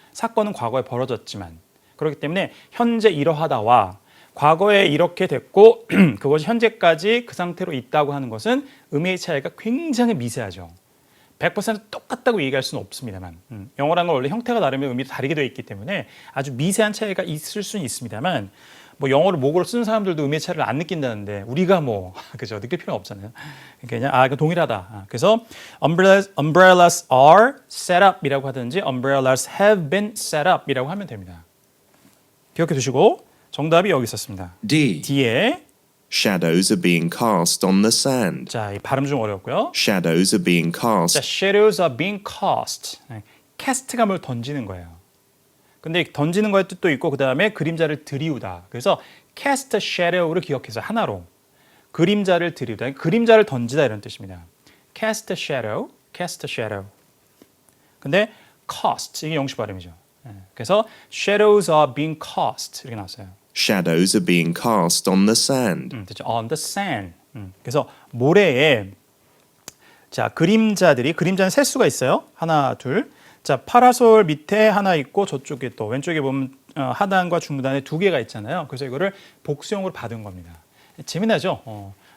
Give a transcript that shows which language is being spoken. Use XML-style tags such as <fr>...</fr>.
<ko>사건은 과거에 벌어졌지만 그렇기 때문에 현재 이러하다와 과거에 이렇게 됐고 그것이 현재까지 그 상태로 있다고 하는 것은 의미의 차이가 굉장히 미세하죠. 100% 똑같다고 얘기할 수는 없습니다만 영어라는 건 원래 형태가 다르면 의미도 다르게 되어 있기 때문에 아주 미세한 차이가 있을 수는 있습니다만 뭐 영어를 모국어로 쓰는 사람들도 의미의 차이를 안 느낀다는데 우리가 뭐 그죠 느낄 필요는 없잖아요. 그냥 이거 동일하다. 그래서</ko> <en>umbrellas are set up</en> <ko>이라고 하든지</ko> <en>umbrellas have been set up</en> <ko>이라고 하면 됩니다. 기억해 두시고 정답이 여기 있었습니다.</ko> <en>D.</en> <ko>D에</ko> <en>Shadows are being cast on the sand.</en> <ko>자, 이 발음 좀 어렵고요.</ko> <en>Shadows are being</en> <ko>자,</ko> <en>cast. shadows are being cast.</en> <ko>cast가 뭘 던지는 거예요. 근데 던지는 거의 뜻도 있고 그 다음에 그림자를 들이우다. 그래서 cast a shadow를 기억해서 하나로 그림자를 들이우다. 그림자를 던지다 이런 뜻입니다.</ko> <en>cast a shadow, cast a shadow.</en> <ko>근데 cast 이게 영식 발음이죠. 그래서</ko> <en>shadows are being cast</en> <ko>이렇게 나왔어요.</ko> <en>Shadows are being cast on the sand.</en> <ko>됐죠?</ko> <en>On the sand.</en> <ko>그래서 모래에 자 그림자는 셀 수가 있어요. 하나, 둘. 자 파라솔 밑에 하나 있고 저쪽에 또 왼쪽에 보면 하단과 중단에 두 개가 있잖아요. 그래서 이거를 복수형으로 받은 겁니다. 재미나죠?</ko>